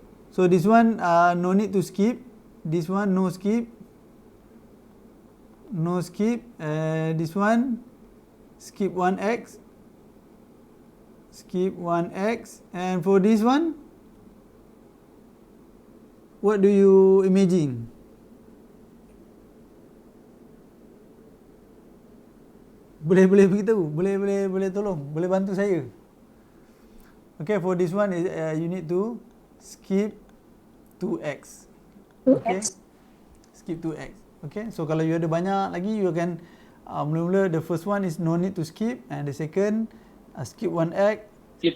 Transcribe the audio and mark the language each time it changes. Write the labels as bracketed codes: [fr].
[en] So this one no need to skip, this one no skip, this one skip 1x, and for this one, what do you imagine? [ms] Boleh beritahu, boleh tolong, boleh bantu saya. [en] Okay, for this one you need to skip 2x. Okay, skip 2x. Okay, so [ms] kalau you ada banyak lagi, you akan mula-mula [en] the first one is no need to skip, and the second skip 1x, Skip